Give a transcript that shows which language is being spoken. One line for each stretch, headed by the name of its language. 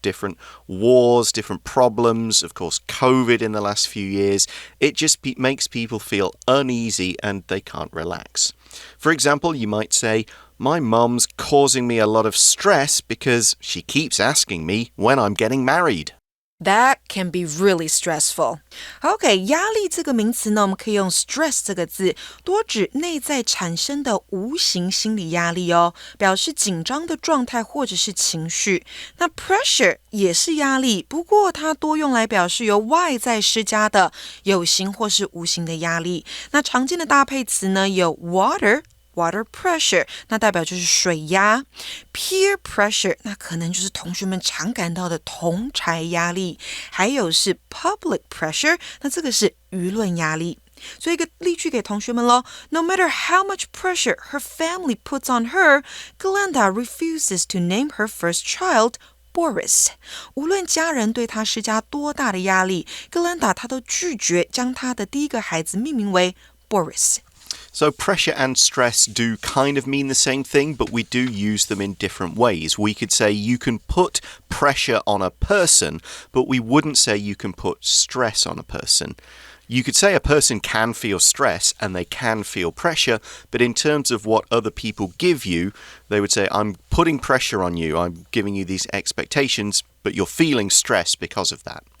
English: Different wars, different problems. Of course, COVID in the last few years. It just makes people feel uneasy and they can't relax. For example, you might say,My mum's causing me a lot of stress because she keeps asking me when I'm getting married. That can be really stressful.
Chinese: OK, 压力这个名词呢，我们可以用 stress 这个字，多指内在产生的无形心理压力哦，表示紧张的状态或者是情绪。那 pressure 也是压力，不过它多用来表示由外在施加的有形或是无形的压力。那常见的搭配词呢，有 water pressure 那代表就是水压。 Peer pressure 那可能就是同学们常感到的同侪压力。还有是 public pressure 那这个是舆论压力。所以一个例句给同学们咯。
English: No matter how much pressure her family puts on her, Glenda refuses to name her first child Boris.
Chinese: 无论家人对她施加多大的压力， Glenda 她都拒绝将她的第一个孩子命名为 Boris。So
English: pressure and stress do kind of mean the same thing, but we do use them in different ways. We could say you can put pressure on a person, but we wouldn't say you can put stress on a person. You could say a person can feel stress and they can feel pressure, but in terms of what other people give you, they would say, I'm putting pressure on you, I'm giving you these expectations, but you're feeling stress because of that.